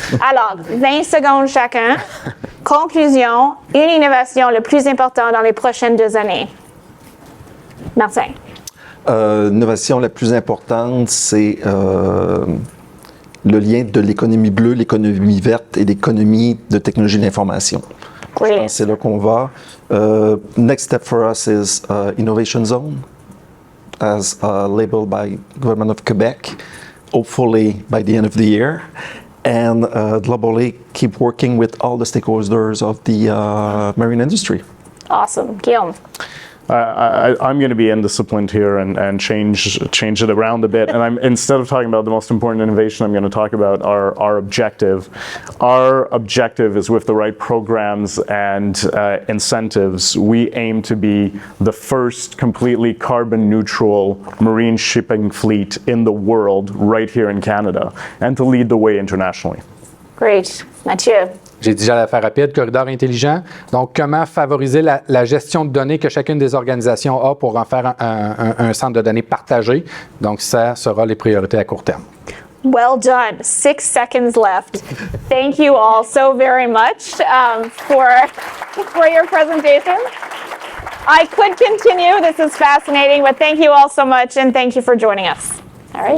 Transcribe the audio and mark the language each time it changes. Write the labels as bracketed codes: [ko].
[fr] Alors, 20 secondes chacun. Conclusion, une innovation le plus importante dans les prochaines 2 années. Martin. L'innovation la plus importante, c'est le lien de l'économie bleue, l'économie verte et l'économie de technologie de l'information. Je pense que c'est là qu'on va. [en] Next step for us is Innovation Zone, as labeled by Government of Quebec, hopefully by the end of the year. And globally, keep working with all the stakeholders of the marine industry. Awesome. Guillaum. I'm going to be indisciplined here and change it around a bit. And instead of talking about the most important innovation, I'm going to talk about our objective. Our objective is with the right programs and incentives, we aim to be the first completely carbon neutral marine shipping fleet in the world right here in Canada and to lead the way internationally. Great. Mathieu. [fr] J'ai déjà l'affaire rapide, corridor intelligent. Donc, comment favoriser la gestion de données que chacune des organisations a pour en faire un centre de données partagé. Donc, ça sera les priorités à court terme. [en] Well done. 6 seconds left. Thank you all so very much for your presentation. I could continue. This is fascinating, but thank you all so much, and thank you for joining us. All right.